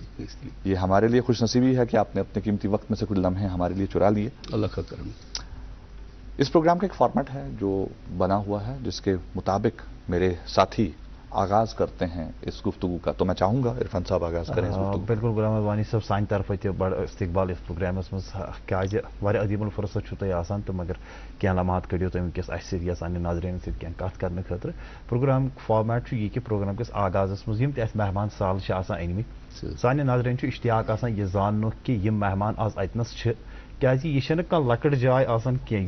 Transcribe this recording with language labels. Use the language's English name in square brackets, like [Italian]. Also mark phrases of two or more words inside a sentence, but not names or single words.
[Urdu] یہ ہمارے لیے خوش نصیبی ہے کہ آپ نے اپنے قیمتی وقت میں سے کچھ لمحے ہمارے لیے چرا لیے. اللہ کا کرم. اس پروگرام کا ایک فارمیٹ ہے جو بنا ہوا ہے، جس کے مطابق میرے ساتھی آغاز کرتے ہیں اس گفتگو کا. تو میں چاہوں گا عرفان صاحب آغاز کریں اس گفتگو. [Kashmiri] بالکل غلام وانی صاحب، سانہ طرف تہ بڑ استقبال اس پروگرامس مز کیازِ واریاہ عظیم الفرصت چھو تۄہہِ آسان تہٕ مگر کینٛہہ لمحات کٔڑِو تُہۍ وٕنکٮ۪س اَسہِ سۭتۍ یا سانہِ ناظریٖنن سۭتۍ کینٛہہ کتھ کرنہٕ خٲطرٕ. پروگرام فارمیٹ چھُ یہِ کہِ پروگرام کِس آغازس منٛز یِم تہِ اَسہِ مہمان سال چھِ آسان أنۍمٕتۍ، سانہِ ناظریٖن چھُ اشتیاق آسان یہِ زاننُک کہِ یِم مہمان آز اتنس چھِ، کیازِ یہِ چھنہٕ کانٛہہ لۄکٕٹ جاے آسان کینٛہہ.